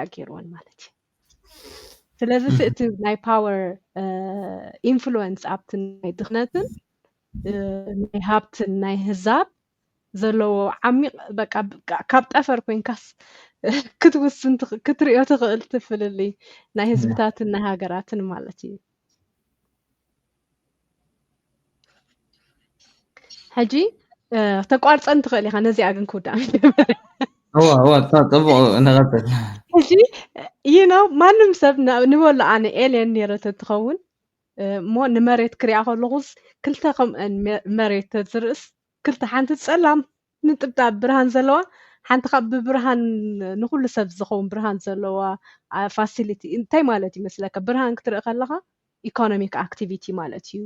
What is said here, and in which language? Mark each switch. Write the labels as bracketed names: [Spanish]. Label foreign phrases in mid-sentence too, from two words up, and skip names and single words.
[Tigrinya] ገይርዎን ማለት እዩ ስለዚ እቲ ናይ [English] power influence [Tigrinya] ኣብቲ ናይ ድኽነትን ናይ ሃብትን ናይ ህዛብ ዘለዎ ዓሚቕ በቃ ካብ ጠፈር ኮይንካስ ክትውስን ክትሪኦ ትኽእል ትፍልሊ ናይ ህዝብታትን ናይ ሃገራትን ማለት እዩ ሕጂ ተቋርፀን ትኽእል ኢኻ ነዚኣ ግን ክውዳእ هو طبق نغطي ሕጂ ማንም ሰብ ንበሎ ኣነ ኤልየን ነይረተ ትኸውን እሞ ንመሬት ክሪኣ ከለኹስ ክልተ ከምአን መሬት ተዝርእስ ክልተ ሓንቲ ፀላም ንጥብጣብ ብርሃን ዘለዋ ሓንቲ ካብ ብብርሃን ንኩሉ ሰብ ዝኸውን ብርሃን ዘለዋ ፋሲሊቲ እንታይ ማለት ይመስለካ ብርሃን ክትርኢ ከለኻ [English] economic activity [Tigrinya] ማለት እዩ